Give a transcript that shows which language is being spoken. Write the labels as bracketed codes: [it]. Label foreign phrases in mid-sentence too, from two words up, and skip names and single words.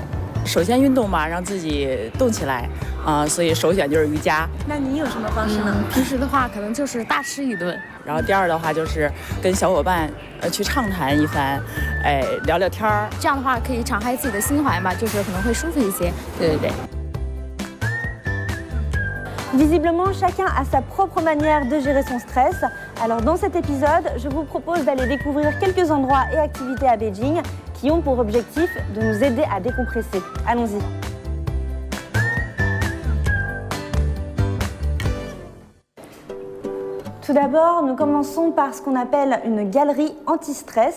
[zh] 首先运动嘛，让自己动起来所以首选就是瑜伽。那你有什么方式呢？平时的话，可能就是大吃一顿。然后第二的话就是跟小伙伴去畅谈一番，聊聊天儿。这样的话可以敞开自己的心怀嘛，就是可能会舒服一些。对对对。 [fr] Visiblement, chacun a sa propre manière de gérer son stress. Alors dans cet épisode, je vous propose d'aller découvrir quelques endroits et activités à Beijing qui ont pour objectif de nous aider à décompresser. Allons-y. Tout d'abord, nous commençons par ce qu'on appelle une galerie anti-stress.